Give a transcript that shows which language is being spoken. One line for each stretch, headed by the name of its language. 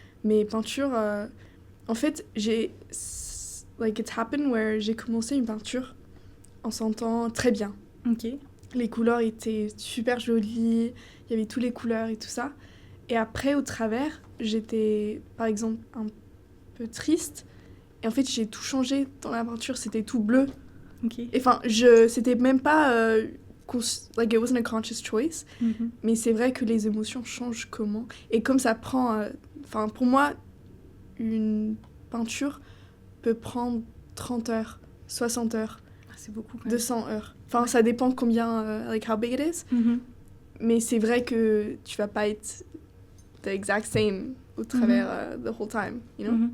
French: Mais peinture, en fait,
English: it happened where
French: j'ai commencé une peinture en sentant très bien. Ok. Les couleurs étaient super jolies, il y avait toutes les couleurs et tout ça. Et après, au travers, j'étais, par exemple, un peu triste. Et en fait, j'ai tout changé dans la peinture, c'était tout bleu. Ok. Enfin, c'était même pas...
English: it wasn't a conscious choice.
French: Mais c'est vrai que les émotions changent comment. Et comme ça prend... pour moi, une peinture peut prendre 30 heures, 60 heures. C'est beaucoup quand même. 200 heures. Enfin, ça dépend combien...
English: how big it is.
French: Mais c'est vrai que tu vas pas être
English: the exact same
French: au travers
English: the whole time, you know?